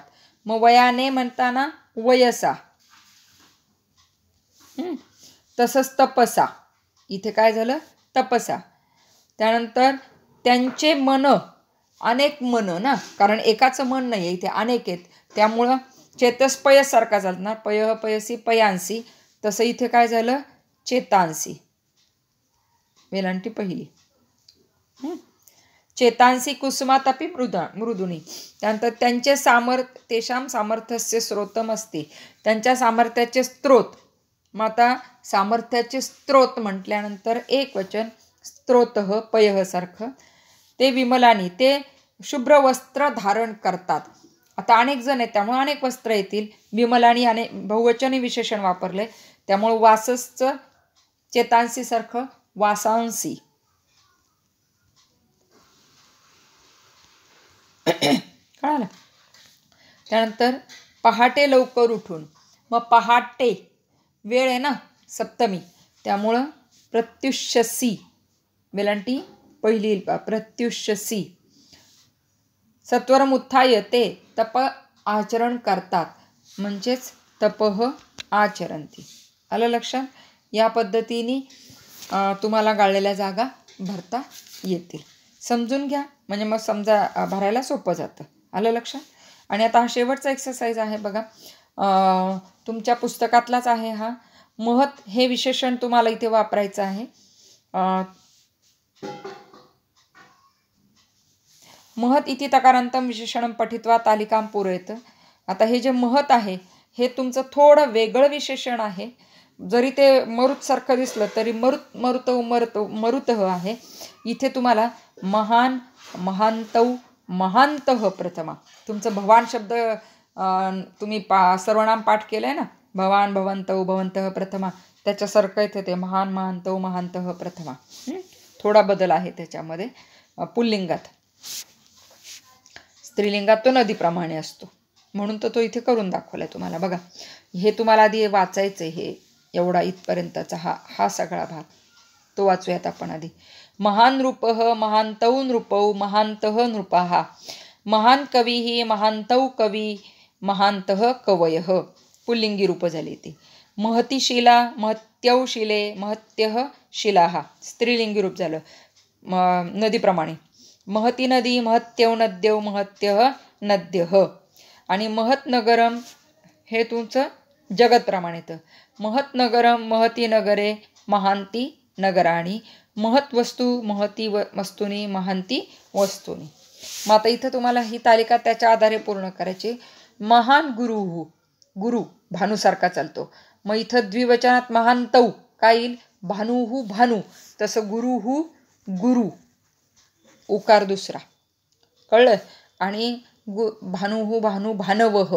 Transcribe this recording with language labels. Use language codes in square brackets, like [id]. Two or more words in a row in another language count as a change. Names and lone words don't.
[mr] मग वयाने म्हणताना वयसा, तसंच तपसा, इथे काय झालं? तपसा। त्यानंतर त्यांचे मन, अनेक मन ना, कारण एकाचं मन नाही आहे, इथे अनेक आहेत, त्यामुळं चेतस पयसारखा झाला, [sa] पयः पयसी पयांसी, [mr] तसं इथे काय झालं? चेतांसी, वेलांटी पहिली। [sa] चेतांसी कुसुमातपि मृदुनी। [mr] त्यानंतर त्यांचे [sa] तेषां सामर्थ्यस्य स्रोतम [mr] असते, त्यांच्या सामर्थ्याचे स्त्रोत। मग आता सामर्थ्याचे स्त्रोत म्हटल्यानंतर एक वचन [sa] स्त्रोतः पयः [mr] सारखं। ते विमलानी, ते शुभ्र वस्त्र धारण करतात। आता अनेक जण आहेत त्यामुळे अनेक वस्त्र येतील। विमलानी बहुवचनी विशेषण वापरले, त्यामुळे वाससचं चेतांसी सारखं वासांसी। कळालं? त्यानंतर पहाटे लवकर उठून, मग पहाटे वेळ आहे ना, सप्तमी, त्यामुळं प्रत्युष्यसी, वेलांटी पहिली येईल पहा, प्रत्युष्यसी। [sa] सत्वरम उत्थाय [mr] ते तप आचरण करतात, म्हणजेच [sa] तपः आचरन्ति। [mr] आलं लक्षात? या पद्धतीने तुम्हाला गाळलेल्या जागा भरता येतील। समजून घ्या म्हणजे मग समजा भरायला सोपं जातं। आलं लक्षात? आणि आता हा शेवटचा एक्सरसाइज आहे बघा, तुमच्या पुस्तकातलाच आहे हा। महत् हे विशेषण तुम्हाला इथे वापरायचं आहे। [sa] महत् इति तकारान्तं विशेषणं पठित्वा तालिकां पूरयेत। [mr] आता हे जे महत् आहे हे तुमचं थोडं वेगळं विशेषण आहे, जरी ते मरुतसारखं दिसलं तरी मरुतः आहे. इथे तुम्हाला [sa] महान, महांतौ, महांतः [mr] प्रथमा. तुमचं भवान शब्द तुम्ही सर्वनाम पाठ केलंय ना, [sa] भवान, भवंतौ, भवंतः प्रथमा, [mr] त्याच्यासारखं इथे ते [sa] महान, महांतौ, महांतः [mr] प्रथमा. थोडा बदल आहे त्याच्यामध्ये. पुल्लिंगात, स्त्रीलिंगात तो नदीप्रमाणे असतो, म्हणून तो इथे करून दाखवलाय तुम्हाला. बघा, हे तुम्हाला आधी वाचायचं. हे एवढा इथपर्यंतचा हा सगळा भाग तो वाचूयात आपण आधी. [sa] महान नृपः, महांतौ नृपौ, महांतः नृपाः. महान कविः, महांतौ कवी, महांतः कवयः. [mr] पुल्लिंगी रूप झाली ती. [sa] महती शिला, महत्यौ शिले, महत्यः शिलाः. [mr] स्त्रीलिंगी रूप झालं नदीप्रमाणे. [sa] महती नदी, महत्यौ नद्यौ, महत्यः नद्यः. [mr] आणि [sa] महत नगरम [mr] हे तुमचं जगतप्रमाणे. [sa] तर महत नगरम, महती नगरे, महांती नगराणी. महत वस्तू, महती वस्तूनी, महांती वस्तूनी. [mr] मग आता इथं तुम्हाला ही तालिका त्याच्या आधारे पूर्ण करायची. [sa] महान गुरुः, [mr] गुरु भानूसारखा चालतो. मग इथं द्विवचनात महांतौ काय येईल? [sa] भानुः भानू. [mr] तसं [sa] गुरुः गुरु, [mr] उकार दुसरा. कळलं? आणि [sa] भानुः भानू, भानवः.